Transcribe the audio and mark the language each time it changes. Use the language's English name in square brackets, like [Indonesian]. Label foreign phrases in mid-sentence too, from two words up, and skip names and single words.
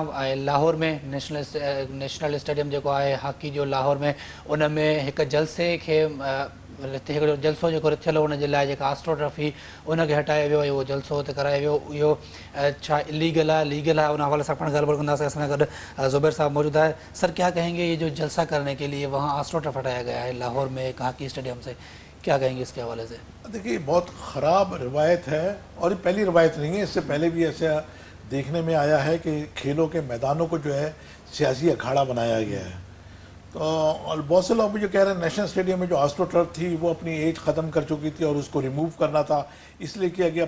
[Sindhi] लाहौर में नेशनल स्टेडियम जेको आहे हॉकी जो लाहौर में, उन में हिकु जलसे खे हिकिड़ो जलसो जेको थियल हो, उनजे लाइ जेका [English] astro trophy [Sindhi] उनखे हटायो वियो, उहो जलसो हुते करायो वियो. इहो छा इलीगल आहे, लीगल आहे, उन हवाले सां पाण ॻाल्हि ॿोल कंदासीं. असां सां गॾु ज़ुबैर साहब मौजूद आहे. [Urdu] سر کیا کہیں گے، یہ جو جلسہ کرنے کے لیے وہاں [English] astro turf [Urdu] ہٹایا گیا ہے لاہور میں ایک [English] hockey stadium [Urdu] سے، کیا کہیں گے اس کے حوالے سے. دیکھیے بہت خراب روایت ہے, اور یہ پہلی روایت نہیں ہے. اس سے پہلے بھی ایسا دیکھنے میں آیا ہے کہ کھیلوں کے میدانوں کو جو ہے سیاسی اکھاڑا بنایا گیا ہے. تو اور بہت سے لوگ مجھے کہہ رہے ہیں نیشنل اسٹیڈیم میں جو [English] astro turf [Urdu] تھی وہ اپنی ایج ختم کر چکی تھی اور اس کو ریموو کرنا تھا اس لیے کیا گیا.